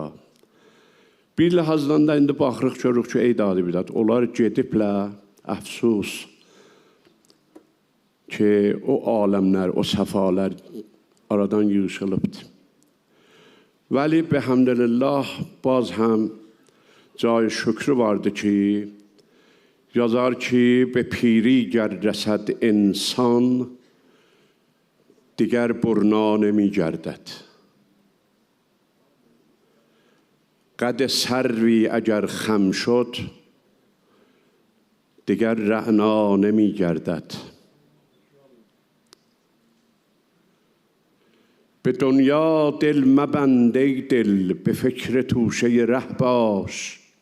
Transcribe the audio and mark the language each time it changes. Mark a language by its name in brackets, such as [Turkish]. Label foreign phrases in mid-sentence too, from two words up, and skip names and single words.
[Azerbaijani] Bir ləhazdan da indi baxırıq, görürük ki, [Persian] ای داد بیداد, [Azerbaijani] onlar gediblər, əfsus ki, o aləmlər, o səfalər aradan yığışılıbdır. Vəli bəhəmdülillah baz həm [Persian] جای شکر [Azerbaijani] vardı ki yazar ki [Persian] به پیری گر رسد انسان دیگر برنا نمی گردد قد سروی اگر خم شد دیگر رعنا نمی گردد به دنیا دل مبند ای دل به فکر توشه ره باش